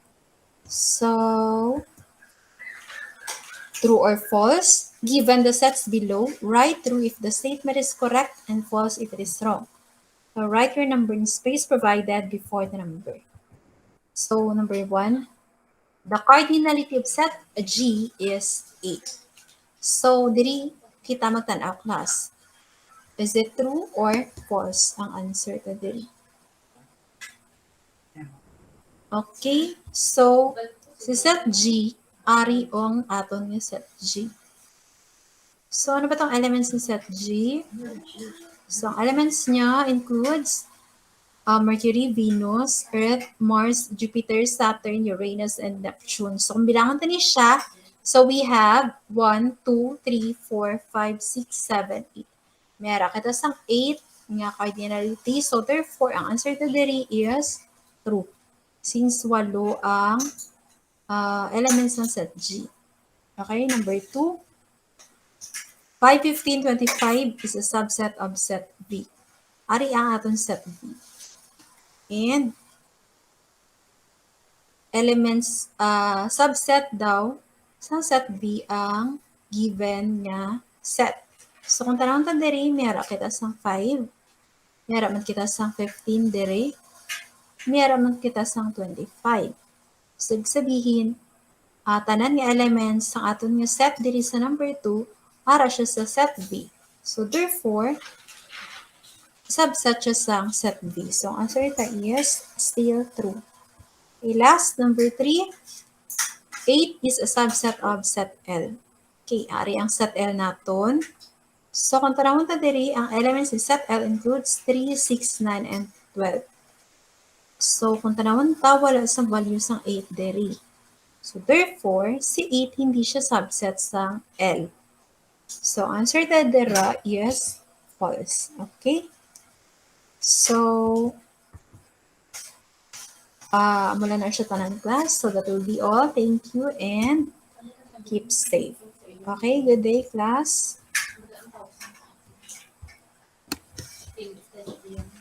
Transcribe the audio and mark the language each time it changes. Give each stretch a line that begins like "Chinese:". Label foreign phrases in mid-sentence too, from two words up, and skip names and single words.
English: So, true or false, given the sets below, write true if the statement is correct and false if it is wrong. So, write your number in space provided before the number. So, number 1, the cardinality of set G is 8. So,
Kinaray-a: diri kita magtanaw class.
English: Is it true or false
Kinaray-a: ang answer to diri? Okay, so si set G, ari ang aton nga set G. So,
Filipino: ano ba tong elements ng set G?
Kinaray-a: So, ang elements niya includes Mercury, Venus, Earth, Mars, Jupiter, Saturn, Uranus, and Neptune. So, kung bilangan ta ni siya,
English: so we have 1, 2, 3, 4, 5, 6, 7, 8.
Kinaray-a: Mera kita sang 8 nga cardinality.
English: So, therefore,
Kinaray-a: ang answer to diri
English: is true.
Filipino: Since walo ang elements ng set G.
English: Okay, number 2. 5, 15, 25 is a subset of set B.
Kinaray-a: Ari ang aton set B. And elements, subset daw, sa set B ang given nga set. So, kung tanong ta diri, mera kita sang 5, mera man kita sang 15 diri, mera man kita sang 25. So, sabihin, tanan nga elements sa aton nga set diri sa number 2, para siya sa set B. So, therefore, subset siya sa set B.
English: So, ang answer ta is still true. Okay, last, number 3, 8 is a subset of set L.
Kinaray-a: Okay, ari ang set L naton. So, kung tanawon ta diri, ang elements in set L includes 3, 6, 9, and 12. So, kung tanawon ta, wala sa values ng 8 diri. So, therefore, si 8
Filipino: hindi siya
Kinaray-a: subset sa L.
English: So, answer
Kinaray-a: to dira
English: is false. Okay? So,
Kinaray-a: mula na siya tanan
English: class. So, that will be all. Thank you and keep safe. Okay, good day, class.